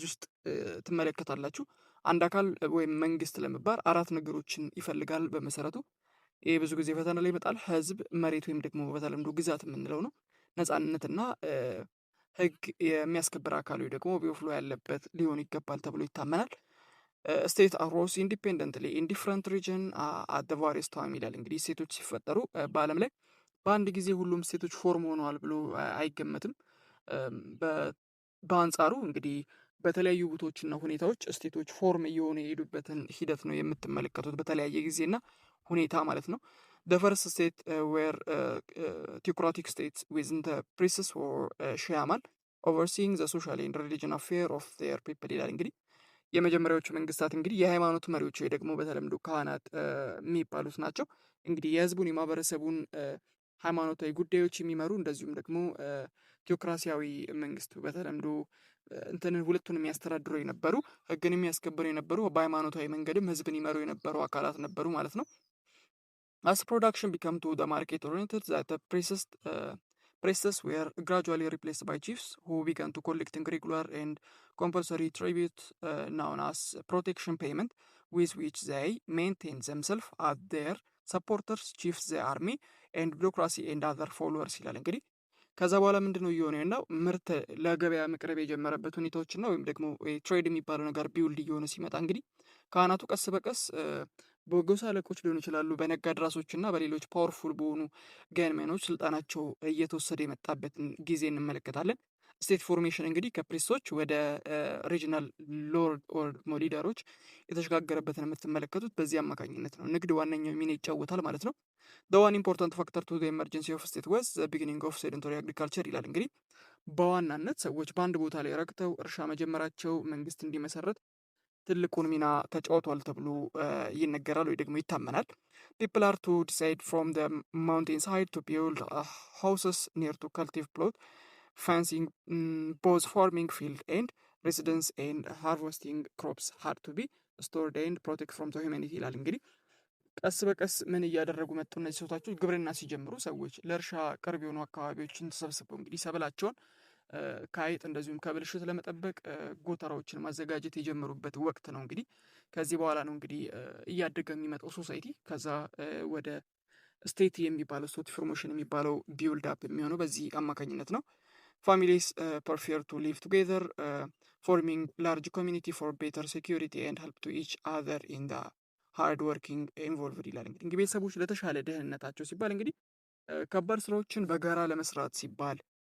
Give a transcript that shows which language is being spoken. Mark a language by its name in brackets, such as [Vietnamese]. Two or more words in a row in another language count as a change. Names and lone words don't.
[Amharic] ውስጥ ትመለከታላችሁ። አንድ አካል ወይም መንግስት ለመባል አራት ነገሮችን ይፈልጋል በመሰረቱ። ይህ ብዙ ጊዜ ፈተና ላይ ይመጣል። ህዝብ፣ መሬት ወይም ደግሞ በተለምዶ ግዛት የምንለው ነው። ነጻነትና ህግ የሚያስከብር አካል ወይ ደግሞ ቢወፍሎ ያለበት ሊሆን ይገባል ተብሎ ይታመናል። [English] State arose independently in different region at the various time [Amharic] ይላል። እንግዲህ ስቴቶች ሲፈጠሩ በዓለም ላይ በአንድ ጊዜ ሁሉም ስቴቶች ፎርም ሆነዋል ብሎ አይገመትም። በአንጻሩ እንግዲህ በተለያዩ ቦታዎችና ሁኔታዎች ስቴቶች ፎርም እየሆኑ የሄዱበትን ሂደት ነው የምትመለከቱት በተለያየ ጊዜና ሁኔታ ማለት ነው። [English] the first state were theocratic states within the priests or shaman overseeing the social and religion affair of their people [Amharic] ይላል። እንግዲህ የመጀመሪያዎቹ መንግስታት እንግዲህ የሃይማኖት መሪዎች ወይ ደግሞ በተለምዶ ካህናት የሚባሉት ናቸው። እንግዲህ የህዝቡን የማህበረሰቡን ሃይማኖታዊ ጉዳዮች የሚመሩ እንደዚሁም ደግሞ ቴዎክራሲያዊ መንግስቱ በተለምዶ እንትንን ሁለቱን የሚያስተዳድሩ የነበሩ ህግን የሚያስከብሩ የነበሩ በሃይማኖታዊ መንገድም ህዝብን ይመሩ የነበሩ አካላት ነበሩ ማለት ነው። [English] as production became to the market oriented that the priests were gradually replaced by chiefs who began to collecting regular and compulsory tribute known as protection payment with which they maintain themselves as their supporters, chiefs, the army and bureaucracy and other followers [Amharic] ይላል። እንግዲህ ከዛ በኋላ ምንድነው እየሆነ ያለው? ምርት ለገበያ መቅረብ የጀመረበት ሁኔታዎችና ወይም ደግሞ ትሬድ የሚባለው ነገር ቢውልድ እየሆነ ሲመጣ እንግዲህ ካህናቱ ቀስ በቀስ በጎሳ አለቆች ሊሆኑ ይችላሉ፣ በነጋድ ራሶች እና በሌሎች ፓወርፉል በሆኑ ገንሜኖች ስልጣናቸው እየተወሰደ የመጣበትን ጊዜ እንመለከታለን። [English] state formation [Amharic] እንግዲህ ከፕሪስቶች ወደ [English] regional lord or leaders [Amharic] የተሸጋገረበትን የምትመለከቱት በዚህ አማካኝነት ነው። ንግድ ዋነኛው ሚና ይጫወታል ማለት ነው። [English] the one important factor to the emergency of state was the beginning of sedentary agriculture [Amharic] ይላል። እንግዲህ በዋናነት ሰዎች በአንድ ቦታ ላይ ረግተው እርሻ መጀመራቸው መንግስት እንዲመሰረት ትልቁን ሚና ተጫውቷል ተብሎ ይነገራል ወይ ደግሞ ይታመናል። [English] people are to decide from the mountain side to build houses near to cultivate plot fencing both farming field and residence and harvesting crops had to be stored and protect from the humanity [Amharic] ይላል። እንግዲህ ቀስ በቀስ ምን እያደረጉ መጡ እነዚህ ሰዎች? ግብርና ሲጀምሩ ሰዎች ለእርሻ ቅርብ የሆኑ አካባቢዎችን ተሰብስበው እንግዲህ ሰብላቸውን ከአይጥ እንደዚሁም ከብልሽት ለመጠበቅ ጎተራዎችን ማዘጋጀት የጀመሩበት ወቅት ነው። እንግዲህ ከዚህ በኋላ ነው እንግዲህ እያደገ የሚመጣው ሶሳይቲ ከዛ ወደ ስቴት የሚባለው [English] state formation [Amharic] የሚባለው [English] build up [Amharic] የሚሆነው በዚህ አማካኝነት ነው። [English] families prefer to live together forming large community for better security and help to each other in the hard working involved [Amharic] ይላል። እንግዲህ ቤተሰቦች ለተሻለ ደህንነታቸው ሲባል እንግዲህ ከባድ ስራዎችን በጋራ ለመስራት ሲባል